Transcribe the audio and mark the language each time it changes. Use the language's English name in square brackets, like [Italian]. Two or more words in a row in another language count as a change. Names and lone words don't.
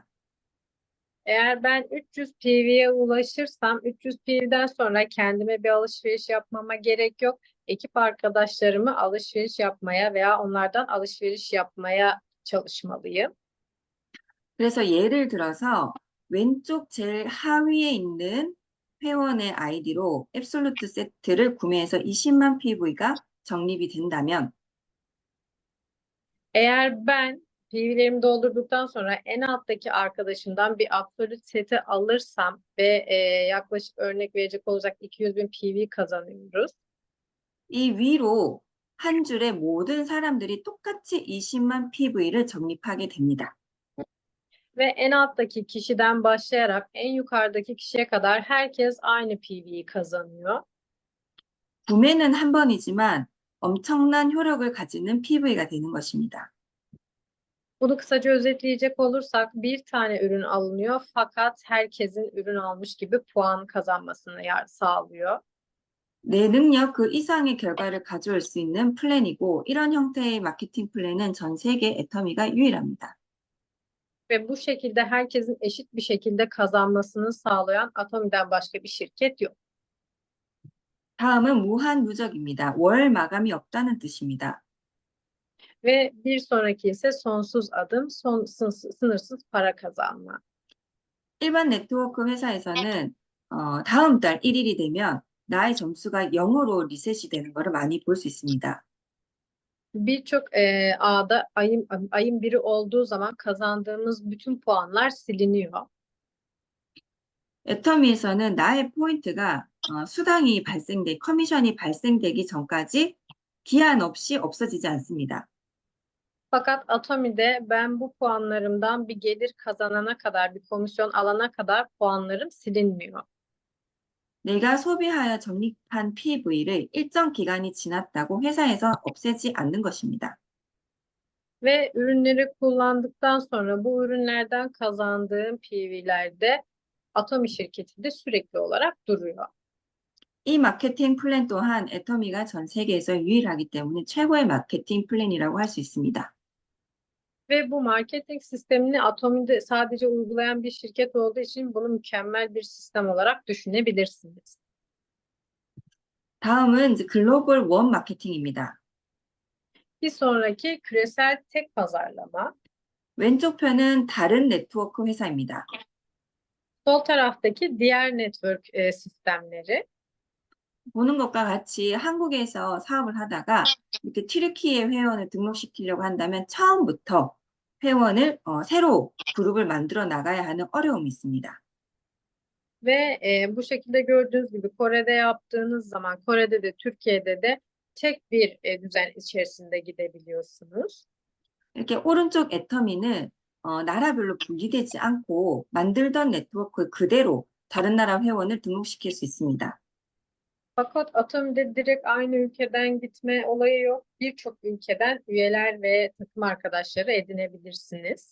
[Turkish] Eğer ben 300 PV'ye ulaşırsam 300 PV'den sonra kendime bir alışveriş yapmama gerek yok. Ekip arkadaşlarımı alışveriş yapmaya veya onlardan alışveriş yapmaya çalışmalıyım. [Korean] 그래서 예를 들어서 왼쪽 제일 하위에 있는 회원의 아이디로 앱솔루트 세트를 구매해서 20만 PV가 적립이 된다면 [Turkish] Eğer ben PV'lerimi doldurduktan sonra en alttaki arkadaşımdan bir absolut seti alırsam ve yaklaşık örnek verecek olacak 200.000 PV kazanıyoruz. [Korean] 이 위로 한 줄에 모든 사람들이 똑같이 20만 PV를 적립하게 됩니다. [Turkish] Ve en alttaki kişiden başlayarak en yukarıdaki kişiye kadar herkes aynı PV'yi kazanıyor. [Korean] 구매는 한 번이지만 엄청난 효력을 가지는 PV가 되는 것입니다. [Turkish] Bunu kısaca özetleyecek olursak bir tane ürün alınıyor fakat herkesin ürün almış gibi puan kazanmasını sağlıyor. [Korean] 내 능력 그 이상의 결과를 가져올 수 있는 플랜이고 이런 형태의 마케팅 플랜은 전 세계 애터미가 유일합니다. [Turkish] Ve bu şekilde herkesin eşit bir şekilde kazanmasını sağlayan Atomi'den başka bir şirket yok. [Korean] 다음은 무한 누적입니다. 월 마감이 없다는 뜻입니다. [Turkish] Ve bir sonraki ise sonsuz adım, sınırsız para kazanma. [Korean] 일반 네트워크 회사에서는 다음 달 1일이 되면 나의 점수가 0으로 리셋이 되는 것을 많이 볼 수 있습니다. [Turkish] Birçok ağda ayın biri olduğu zaman kazandığımız bütün puanlar siliniyor. [Korean] 애터미에서는 나의 포인트가 커미션이 발생되기 전까지 기한 없이 없어지지 않습니다. [Turkish] Fakat Atomi'de ben bu puanlarımdan bir gelir kazanana kadar, bir komisyon alana kadar puanlarım silinmiyor. [Korean] 내가 소비하여 적립한 PV를 일정 기간이 지났다고 회사에서 없애지 않는 것입니다. [Turkish] Ve ürünleri kullandıktan sonra bu ürünlerden kazandığım PV'lerde Atomi şirketinde sürekli olarak duruyor. [Korean] 이 마케팅 플랜 또한 애터미가 전 세계에서 유일하기 때문에 최고의 마케팅 플랜이라고 할 수 있습니다. [Turkish] Ve bu marketing sistemini Atomi'de sadece uygulayan bir şirket olduğu için bunu mükemmel bir sistem olarak düşünebilirsiniz. [Korean] 다음은 이제 글로벌 원 마케팅입니다. [Turkish] Bir sonraki küresel tek pazarlama. [Korean] 왼쪽 편은 다른 네트워크 회사입니다. [Turkish] Sol taraftaki diğer network sistemleri. [Korean] 보는 것과 같이 한국에서 사업을 하다가 이렇게 튀르키예 회원을 등록시키려고 한다면 처음부터 회원을 새로 그룹을 만들어 나가야 하는 어려움이 있습니다. [Turkish] Ve bu şekilde gördüğünüz gibi Kore'de yaptığınız zaman Kore'de de Türkiye'de de tek bir düzen içerisinde gidebiliyorsunuz. [Korean] 이렇게 오른쪽 애터미는 나라별로 분리되지 않고 만들던 네트워크 그대로 다른 나라 회원을 등록시킬 수 있습니다. [Turkish] Fakat Atomi'de direkt aynı ülkeden gitme olayı yok. Birçok ülkeden üyeler ve takım arkadaşları edinebilirsiniz.